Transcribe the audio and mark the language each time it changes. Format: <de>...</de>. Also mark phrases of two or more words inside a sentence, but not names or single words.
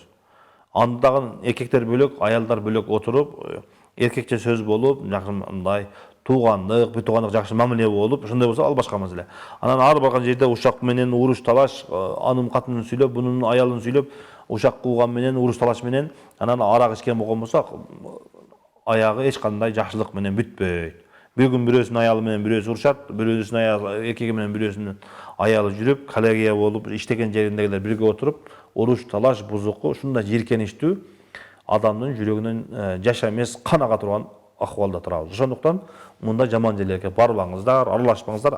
<ky>Анда дагы эркектер бөлөк, аялдар бөлөк отуруп, эркекче сөз болуп, жакшы мындай туугандык, бир туугандык жакшы мамиле болуп, ошондой болсо ал башка маселе. Анан ар барган жерде ушак менен уруш талаш, анын катынын сүйлөп, бунун аялын сүйлөп, ушак кууган менен, уруш талаш менен, анан арак ичкен болгон болсо, аягы эч кандай жакшылык менен бүтпөйт. Bir gün birөөсүнүн аялы менен бирөөсү урушат, бирөөсүнүн аялы эркеги менен бирөөсүнүн аялы жүрүп, коллегия болуп, иштеген жериндегилер бирге отуруп, уруш, талаш, бузуку, ушундай жийиркеничтүү адамдын жүрөгүнөн жаша эмес, кан ага турган акыбалда турабыз. Ошондуктан мындай жаман жерлерге барбаңыздар, аралашпаңыздар.</ky>